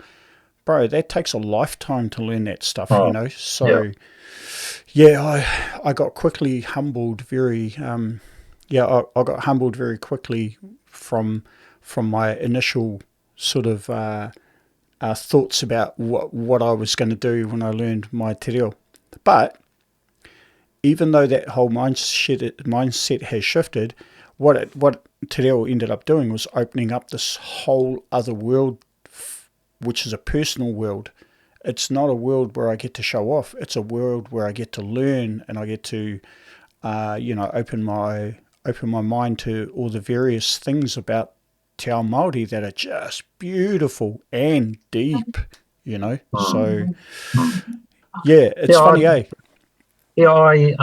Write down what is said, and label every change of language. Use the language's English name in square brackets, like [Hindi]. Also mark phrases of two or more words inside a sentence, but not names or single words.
[English] Bro, that takes a lifetime to learn that stuff, So, I got quickly humbled very, I got humbled very quickly from my initial sort of thoughts about what I was going to do when I learned my te reo. But even though that whole mindset has shifted, what Te Reo ended up doing was opening up this whole other world, which is a personal world. It's not a world where I get to show off. It's a world where I get to learn, and I get to, open my mind to all the various things about [Māori] Te Ao Māori [English] that are just beautiful and deep, So, yeah, it's funny, eh?